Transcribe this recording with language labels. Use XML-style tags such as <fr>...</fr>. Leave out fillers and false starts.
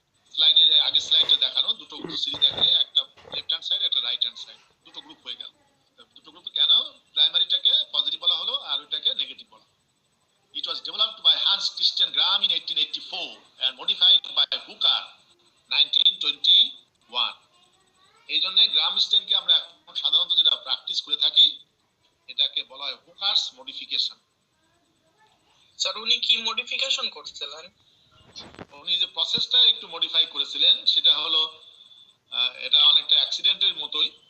<bn>স্লাইডের আগে স্লাইডে দেখানো দুটো সিরিজ দেখলে একটা লেফট হ্যান্ড সাইড একটা রাইট হ্যান্ড সাইড দুটো গ্রুপ হয়ে গেল। দুটো গ্রুপ কেন? প্রাইমারিটাকে পজিটিভ বলা হলো আর ওইটাকে নেগেটিভ বলা।</bn> <en>It was developed by Hans Christian Gram in 1884 and modified by Hooker 1921.</en> <bn>এই জন্য গ্রাম স্টেনকে আমরা এখন সাধারণত যেটা প্র্যাকটিস করে থাকি এটাকে বলা হয় হুকারস মডিফিকেশন। স্যার উনি কি মডিফিকেশন করছিলেন? উনি যে প্রসেসটা একটু মডিফাই করেছিলেন সেটা হলো এটা অনেকটা অ্যাক্সিডেন্টের মতোই।</bn>